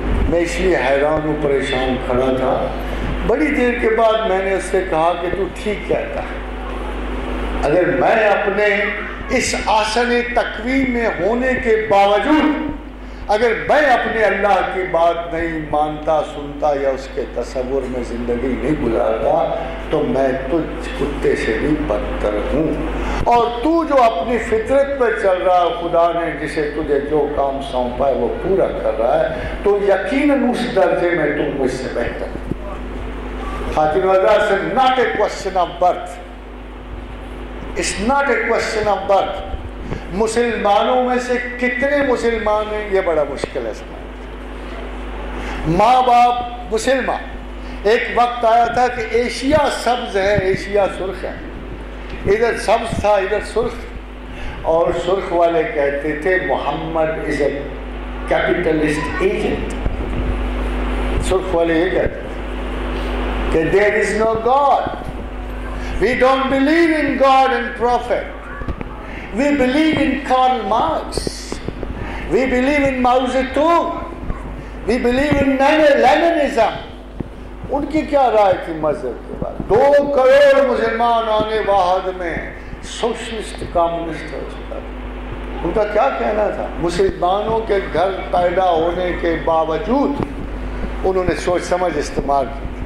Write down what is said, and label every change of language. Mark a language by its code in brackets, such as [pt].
[ur] میں اس لیے حیران و پریشان کھڑا تھا. بڑی دیر کے بعد میں نے اس سے کہا کہ تو ٹھیک کہتا ہے، اگر میں اپنے اس آسن تقویم میں ہونے کے باوجود اگر میں اپنے اللہ کی بات نہیں مانتا، سنتا یا اس کے تصور میں زندگی نہیں گزارتا تو میں تجھ کتے سے بھی بدتر ہوں. اور تو جو اپنی فطرت پہ چل رہا ہے، خدا نے جسے تجھے جو کام سونپا ہے وہ پورا کر رہا ہے، تو یقیناً اس درجے میں تم مجھ سے بہتر ہے. خاتون حضرات سے [en] not a question of birth. It's not a question of birth. [ur] مسلمانوں میں سے کتنے مسلمان ہیں یہ بڑا مشکل ہے سمجھنا. ماں باپ مسلمان. ایک وقت آیا تھا کہ ایشیا سبز ہے، ایشیا سرخ ہے. ادھر سبز تھا، ادھر سرخ، اور سرخ والے کہتے تھے محمد [en] Is a capitalist agent. [ur] سرخ والے یہ کہتے تھے کہ [en] there is no God. We don't believe in God and prophet. We believe in Karl Marx. We believe in Mao Zedong. We believe in Leninism. [ur] ان کی کیا رائے تھی مذہب کے بعد؟ 2 کروڑ مسلمان آنے واحد میں سوشلسٹ کامونسٹ ہو چکا تھا. ان کا کیا کہنا تھا؟ مسلمانوں کے گھر پیدا ہونے کے باوجود انہوں نے سوچ سمجھ استعمال کی.